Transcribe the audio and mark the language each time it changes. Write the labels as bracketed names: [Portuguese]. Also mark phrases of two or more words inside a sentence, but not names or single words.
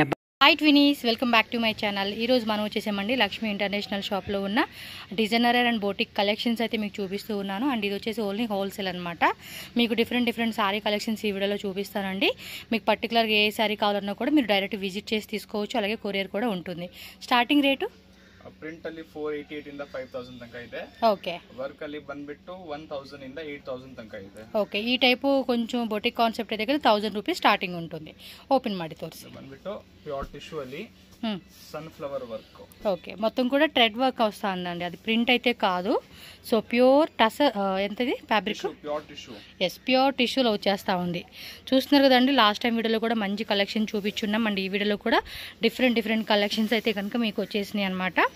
[Telugu] అబ్బా హాయ్ ట్వినీస్, [English] welcome back to my channel. [Telugu] ఈరోజు మనం వచ్చేసామండి లక్ష్మి ఇంటర్నేషనల్ షాప్లో ఉన్న [English] designer and boutique collections [Telugu] అయితే మీకు చూపిస్తూ ఉన్నాను. అండ్ ఇది వచ్చేసి ఓన్లీ హోల్సేల్ అనమాట. మీకు [English] different saree collections [Telugu] ఈ వీడియోలో చూపిస్తానండి. మీకు పర్టికులర్గా ఏ సారీ కావాలన్నా కూడా మీరు [English] direct visit [Telugu] చేసి తీసుకోవచ్చు. అలాగే కొరియర్ కూడా ఉంటుంది. [English] starting rate [Kannada] ಪ್ರಿಂಟ್ ಅಲ್ಲಿ 488 ಇಂದ 5000 ತನಕ ಇದೆ. ಓಕೆ. ವರ್ಕ್ ಅಲ್ಲಿ ಬಂದ್ಬಿಟ್ಟು 1000 ಇಂದ 8000 ತನಕ ಇದೆ. ಓಕೆ. ಈ ಟೈಪು [Telugu] కొంచెం [English] boutique concept [Telugu] అయితే కదా 1000 [English] rupees starting [Telugu] ఉంటుంది. [Kannada] ఓపెన్ ಮಾಡಿ ತೋರಿಸಿ. ಬಂದ್ಬಿಟ್ಟು [English] pure tissue [Kannada] ಅಲ್ಲಿ [English] sunflower work. [Telugu] ఓకే, మొత్తం కూడా [English] thread work [Telugu] వస్తుందండి, అది ప్రింట్ అయితే కాదు. సో ప్యూర్ ఎంతది ఫ్యాబ్రిక్? [English] pure tissue. [Telugu] ఎస్, ప్యూర్ టిష్యూలో వచ్చేస్తూ ఉంది. చూస్తున్నారు కదండి, [English] last time [Telugu] వీడియోలో కూడా మంచి కలెక్షన్ చూపించున్నాం. అండ్ ఈ వీడియోలో కూడా [English] different collections [Telugu] అయితే కనుక మీకు వచ్చేసినాయి అనమాట.